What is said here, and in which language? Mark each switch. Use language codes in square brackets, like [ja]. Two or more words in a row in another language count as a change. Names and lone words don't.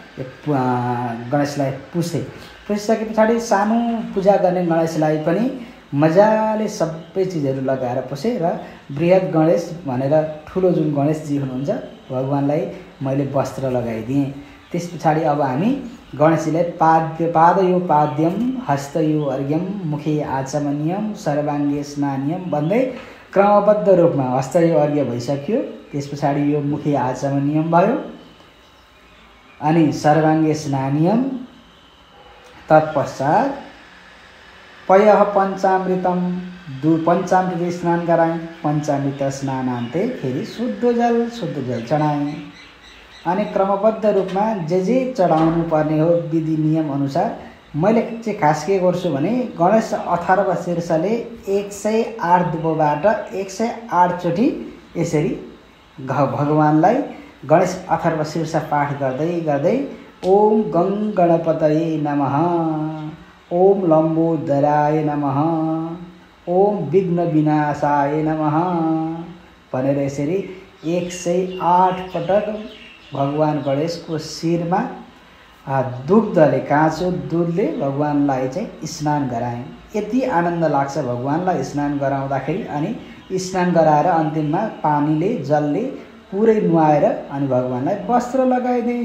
[ne] पुसिसके पछाडि सानो पूजा गर्ने गणेशलाई पनि मजाले सबै चिजहरू लगाएर पुसे र बृहत गणेश भनेर ठुलो जुन गणेशजी हुनुहुन्छ भगवानलाई मैले वस्त्र लगाइदिएँ। त्यस पछाडि अब हामी गणेशजीलाई [sa] पादयो पाद्यम हस्तयो अर्घ्यम मुखे आचमनीयम सर्वाङ्गे स्नानियम [ne] भन्दै क्रमबद्ध रूपमा हस्तयो अर्घ्य भइसक्यो। त्यस पछाडि यो [sa] मुखे आचमनीयम [ne] भयो अनि [sa] सर्वाङ्गे स्नानियम। [ne] तत्पश्चात [sa] पयः पञ्चामृतम [ne] पञ्चामृत स्नान गराएँ। पञ्चामृत स्नानान्ते फेरि शुद्ध जल चढाएँ। अनि क्रमबद्ध रूपमा जे चढाउनु पर्ने हो विधि नियम अनुसार मैले चाहिँ खास के गर्छु भने गणेश अथर्व शीर्षले 108 दुबोबाट 108 चोटि यसरी भगवानलाई गणेश अथर्व शीर्ष पाठ गर्दै [sa] ओम गं गणपतये नमः, ओम लम्बोदराय नमः, ओम विघ्न विनाशाय नमः [ne] भनेर यसरी 108 पटक भगवान गणेशको शिरमा दुग्धले काँचो दुधले भगवानलाई चाहिँ स्नान गराएँ। यति आनन्द लाग्छ भगवानलाई स्नान गराउँदाखेरि। अनि स्नान गराएर अन्तिममा पानीले जलले पुरै नुहाएर अनि भगवानलाई वस्त्र लगाइदिएँ।